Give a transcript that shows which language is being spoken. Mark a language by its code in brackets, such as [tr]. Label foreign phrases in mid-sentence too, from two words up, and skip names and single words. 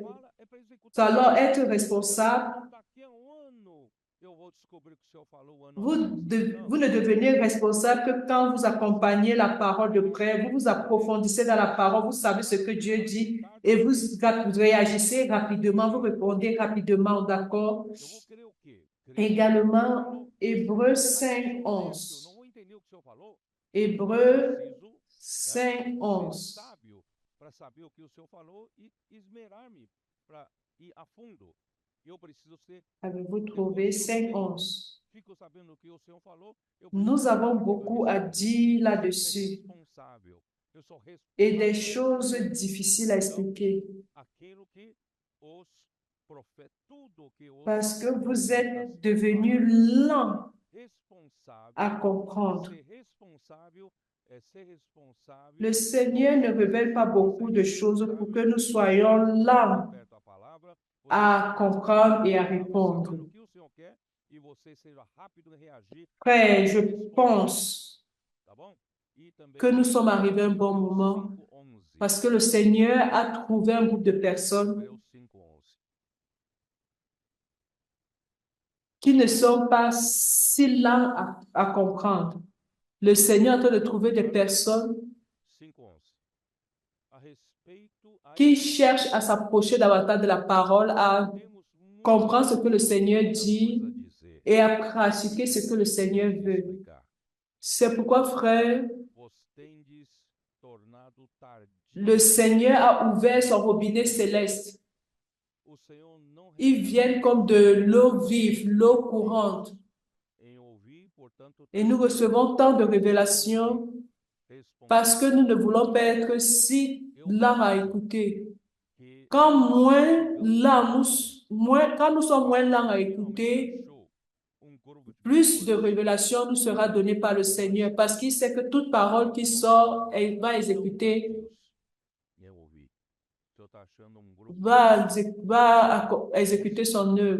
[fr] Alors, être responsable. Vous ne devenez responsable que quand vous accompagnez la parole de près, vous vous approfondissez dans la parole, vous savez ce que Dieu dit et vous réagissez rapidement, vous répondez rapidement, d'accord? Également, Hébreux 5, 11. [pt] Senhor falou, [fr] Hébreux [pt] preciso [fr] 5, [pt] ser [fr] 11. [pt] sábio para saber o que o Senhor falou e esmerar-me para ir a fundo. Eu preciso ser, [fr] Avez-vous [pt] eu [fr] trouvé [pt] eu [fr] 5, [pt] sei, [fr] 11? [pt] fico sabendo o que o Senhor falou, eu [fr] Nous [pt] preciso [fr] avons [pt] ser rápido a [fr] beaucoup à [pt] responder. [fr] dire [pt] Eu preciso ser [fr] là-dessus [pt] responsável. Eu sou [fr] et des [pt] responsável [fr] choses difficiles à expliquer [pt] aquilo que os profetas, tudo que os [fr] parce que vous [pt] profetas [fr] êtes devenus lents [pt] responsável, [fr] à comprendre. [pt] ser responsável é ser responsável. [fr] Le Seigneur ne révèle pas beaucoup de choses pour que nous soyons lents [pt] Aberto a palavra, você [fr] à comprendre et à [pt] estava [fr] répondre. [pt] sabendo o que o Senhor quer e você seja rápido em reagir, [fr] Frère, je [pt] responder, [fr] pense [pt] tá bom? E também [fr] que nous sommes arrivés à un bon [pt] Hebreus [fr] moment [pt] 5:11. [fr] parce que le Seigneur a trouvé un groupe de personnes [pt] Hebreus 5:11. [fr] qui ne sont pas si lents à comprendre. Le Seigneur est en train de trouver des personnes [pt] 5:11. A respeito a [fr] qui [pt] esse [fr] cherchent à s'approcher davantage de la parole, à [pt] temos muita [fr] comprendre ce que le Seigneur dit [pt] coisa a dizer. [fr] et à pratiquer ce que le Seigneur veut. [pt] Explicar. [fr] C'est pourquoi, frère, [pt] Vos tendes tornado tardio. [fr] le Seigneur a ouvert son robinet céleste. [pt] O Senhor não [fr] Ils viennent comme de l'eau vive, l'eau courante. [pt] em ouvir, portanto, [fr] Et nous recevons tant de révélations parce que nous ne voulons pas être si lents à écouter. Quand nous sommes moins lents à écouter, plus de révélations nous sera donnée par le Seigneur parce qu'il sait que toute parole qui sort, elle va exécuter, va exécuter son œuvre.